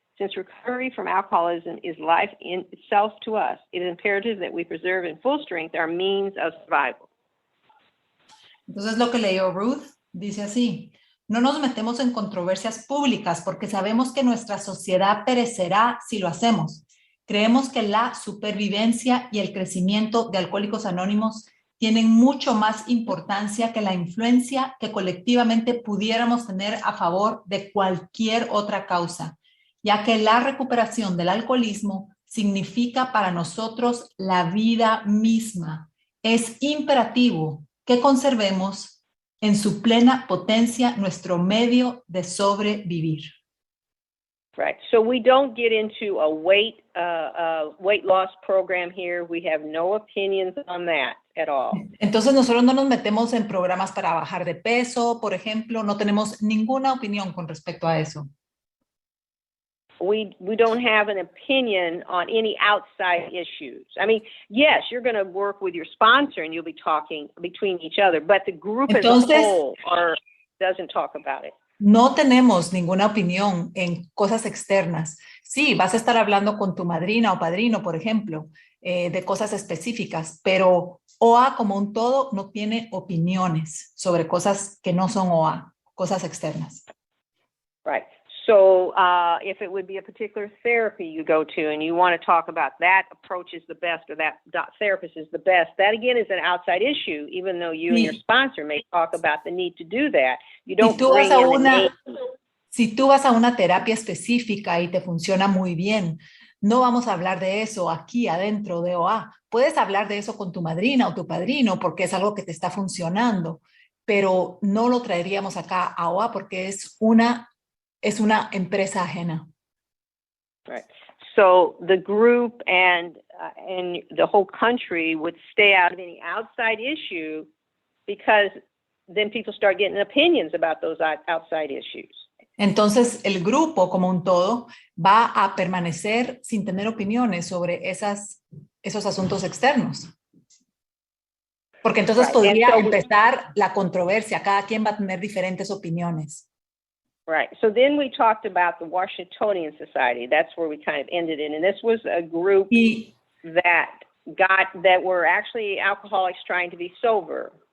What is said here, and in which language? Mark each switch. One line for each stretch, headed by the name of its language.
English: Since recovery from alcoholism is life in itself to us, it is imperative that we preserve in full strength our means of survival.
Spanish: Entonces lo que leyó Ruth dice así: no nos metemos en controversias públicas porque sabemos que nuestra sociedad perecerá si lo hacemos. Creemos que la supervivencia y el crecimiento de Alcohólicos Anónimos tienen mucho más importancia que la influencia que colectivamente pudiéramos tener a favor de cualquier otra causa, ya que la recuperación del alcoholismo significa para nosotros la vida misma. Es imperativo que conservemos en su plena potencia nuestro medio de sobrevivir.
English: Right. So we don't get into a weight loss program here. We have no opinions on that at all. Entonces nosotros no nos metemos en programas para bajar de peso, por ejemplo, no tenemos ninguna opinión con respecto a eso. We don't have an opinion on any outside issues. I mean, yes, you're going to work with your sponsor and you'll be talking between each other, but the group
Spanish: Entonces,
English: as a whole doesn't talk about it.
Spanish: No tenemos ninguna opinión en cosas externas. Sí, vas a estar hablando con tu madrina o padrino, por ejemplo, de cosas específicas, pero OA como un todo no tiene opiniones sobre cosas que no son OA, cosas externas.
English: Right. So if it would be a particular therapy you go to and you want to talk about that approach is the best or that therapist is the best, that again is an outside issue, even though you and your sponsor may talk about the need to do that. You don't bring in the name.
Spanish: Si tú vas a una terapia específica y te funciona muy bien, no vamos a hablar de eso aquí adentro de OA. Puedes hablar de eso con tu madrina o tu padrino porque es algo que te está funcionando, pero no lo traeríamos acá a OA porque es una empresa ajena.
English: Right. So the group and the whole country would stay out of any outside issue because then people start getting opinions about those outside issues.
Spanish: Entonces el grupo como un todo va a permanecer sin tener opiniones sobre esos asuntos externos. Porque entonces
English: Right.
Spanish: podría
English: And so
Spanish: empezar la controversia, cada quien va a tener diferentes opiniones.
English: Right. So then we talked about the Washingtonian Society. That's where we kind of ended in. And this was a group that were actually alcoholics trying to be sober.